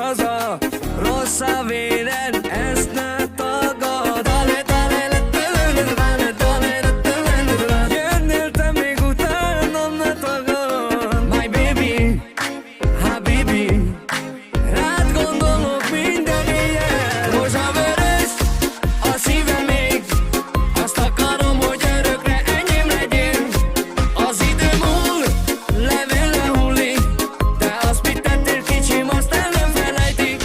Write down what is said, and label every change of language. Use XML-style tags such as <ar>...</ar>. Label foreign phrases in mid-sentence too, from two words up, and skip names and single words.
<hu>ronka, rossz a véred, ezt ne tagad.</hu> <es>Dale, dale, dale, dale, dale, dale,</es> <hu>jönnél te még utánam, ne tagad.</hu> <en>My baby, habibi,</en> <hu>rád gondolok minden éjjel. Rózsavörös a szívem még, azt akarom, hogy örökre enyém legyél. Az idő múl, levél lehullik, de azt mit tettél kicsim, azt el nem felejtik.</hu>